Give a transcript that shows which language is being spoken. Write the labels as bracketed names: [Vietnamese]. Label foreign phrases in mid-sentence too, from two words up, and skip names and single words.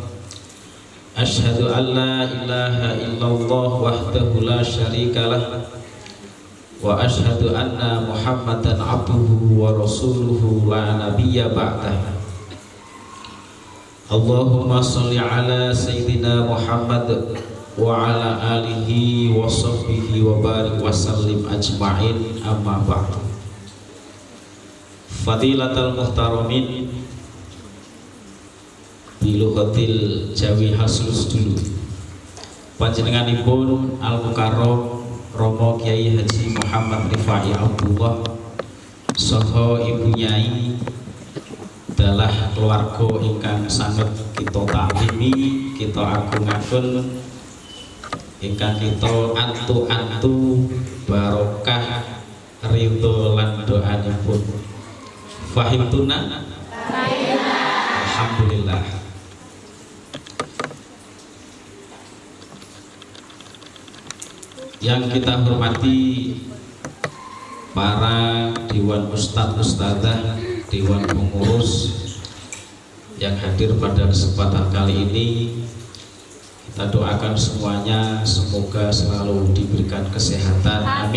[Arabic] أشهد أن لا إله إلا الله وحده لا شريك له وأشهد أن محمدا عبده ورسوله لا نبي بعده. اللهم صل على سيدنا محمد وعلى آله وصحبه وبارك وسلم أجمعين، أما بعد. فضيلة المحترمين بلغة الجاوي [Indonesian] Haslus dulu. [Javanese] Panjenenganipun Al Mukarram Romo Kiai Haji Muhammad Rifai Abdullah saha Ibu Nyai [Indonesian] adalah keluarga [Javanese] ingkang sanget kita taklimi, kita agung-agung, ingkang kita antu-antu barokah ridho lan doanipun. [Arabic] فهمتونا؟ الحمد لله. [Indonesian] Yang kita hormati para dewan ustadz ustadzah, dewan pengurus yang hadir pada kesempatan kali ini, kita doakan semuanya semoga selalu diberikan kesehatan, amin.